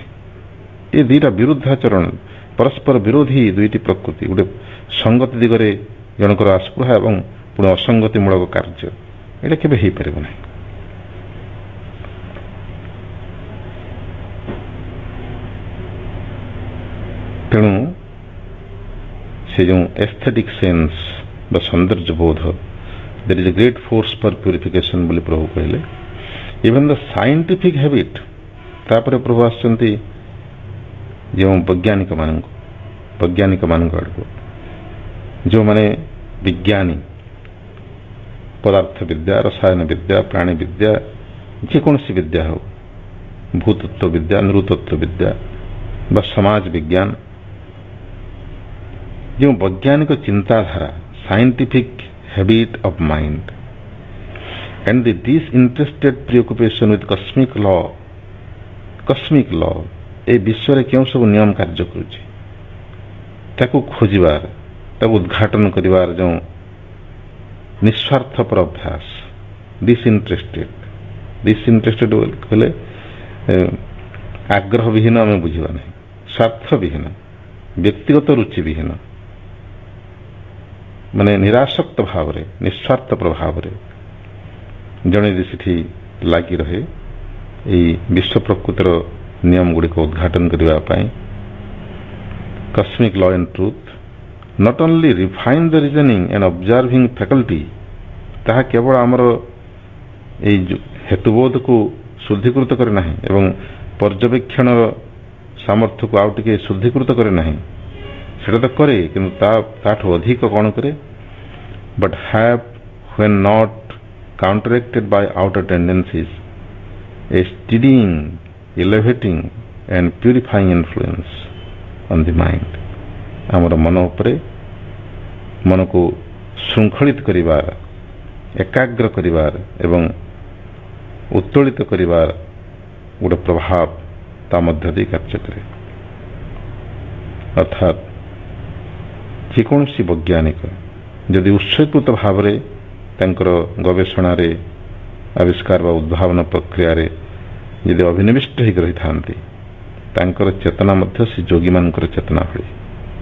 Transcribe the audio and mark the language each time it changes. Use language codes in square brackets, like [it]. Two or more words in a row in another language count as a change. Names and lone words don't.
[or] ଏ ଦୁଇଟା ବିରୁଦ୍ଧାଚରଣ, ପରସ୍ପର ବିରୋଧୀ ଦୁଇଟି ପ୍ରକୃତି, ଗୋଟେ ସଙ୍ଗତି ଦିଗରେ ଜଣଙ୍କର ଆସ୍ପୃହା ଏବଂ ପୁଣି ଅସଙ୍ଗତିମୂଳକ କାର୍ଯ୍ୟ, ଏଇଟା କେବେ ହେଇପାରିବ ନାହିଁ। ତେଣୁ ସେ ଯେଉଁ [en] aesthetic sense [or] ବା ସୌନ୍ଦର୍ଯ୍ୟ ବୋଧ, [en] there is a great force for purification [or] ବୋଲି ପ୍ରଭୁ କହିଲେ। [en] even the scientific habit, [or] ତାପରେ ପ୍ରଭୁ ଆସୁଛନ୍ତି ଯେଉଁ ବୈଜ୍ଞାନିକ ମାନଙ୍କ ଆଡ଼କୁ, ଯେଉଁମାନେ ବିଜ୍ଞାନୀ, ପଦାର୍ଥ ବିଦ୍ୟା, ରସାୟନ ବିଦ୍ୟା, ପ୍ରାଣୀ ବିଦ୍ୟା, ଯେକୌଣସି ବିଦ୍ୟା ହେଉ, ଭୂତତ୍ତ୍ୱ ବିଦ୍ୟା, ନୃତତ୍ତ୍ୱ ବିଦ୍ୟା ବା ସମାଜ ବିଜ୍ଞାନ, ଯେଉଁ ବୈଜ୍ଞାନିକ ଚିନ୍ତାଧାରା, [en] ସାଇଣ୍ଟିଫିକ୍ habit of mind and the disinterested preoccupation with cosmic law, [or] ଏ ବିଶ୍ୱରେ କେଉଁ ସବୁ ନିୟମ କାର୍ଯ୍ୟ କରୁଛି ତାକୁ ଖୋଜିବାର, ତାକୁ ଉଦ୍ଘାଟନ କରିବାର ଯେଉଁ ନିସ୍ୱାର୍ଥପର ଅଭ୍ୟାସ, ଡିସଇଣ୍ଟରେଷ୍ଟେଡ କହିଲେ ଆଗ୍ରହ ବିହୀନ ଆମେ ବୁଝିବା ନାହିଁ, ସ୍ୱାର୍ଥ ବିହୀନ, ବ୍ୟକ୍ତିଗତ ରୁଚି ବିହୀନ, ମାନେ ନିରାସକ୍ତ ଭାବରେ, ନିସ୍ୱାର୍ଥପର ଭାବରେ ଜଣେ ଯଦି ସେଠି ଲାଗି ରହେ ଏଇ ବିଶ୍ୱ ପ୍ରକୃତିର ନିୟମ ଗୁଡ଼ିକ ଉଦ୍ଘାଟନ କରିବା ପାଇଁ, [en] cosmic law and truth not only refine the reasoning and observing faculty, [or] ତାହା କେବଳ ଆମର ଏଇ ହେତୁବୋଧକୁ ଶୁଦ୍ଧୀକୃତ କରେ ନାହିଁ ଏବଂ ପର୍ଯ୍ୟବେକ୍ଷଣର ସାମର୍ଥ୍ୟକୁ ଆଉ ଟିକେ ଶୁଦ୍ଧୀକୃତ କରେ ନାହିଁ, ସେଟା ତ କରେ, କିନ୍ତୁ ତାଠୁ ଅଧିକ କ'ଣ କରେ, [en] but have when not counteracted by outer tendencies a steadying, elevating and purifying influence on the mind। [or] ଆମର ମନ ଉପରେ, ମନକୁ ଶୃଙ୍ଖଳିତ କରିବାର, ଏକାଗ୍ର କରିବାର ଏବଂ ଉତ୍ତୋଳିତ କରିବାର ଗୋଟେ ପ୍ରଭାବ ତା ମଧ୍ୟ ଦେଇ କାର୍ଯ୍ୟ କରେ। ଅର୍ଥାତ୍ ଯେକୌଣସି ବୈଜ୍ଞାନିକ ଯଦି ଉତ୍ସକୃତ ଭାବରେ ତାଙ୍କର ଗବେଷଣାରେ, ଆବିଷ୍କାର ବା ଉଦ୍ଭାବନ ପ୍ରକ୍ରିୟାରେ ଯଦି ଅଭିନିବିଷ୍ଟ ହେଇକି ରହିଥାନ୍ତି, ତାଙ୍କର ଚେତନା ମଧ୍ୟ ସେ ଯୋଗୀମାନଙ୍କର ଚେତନା ଭଳି।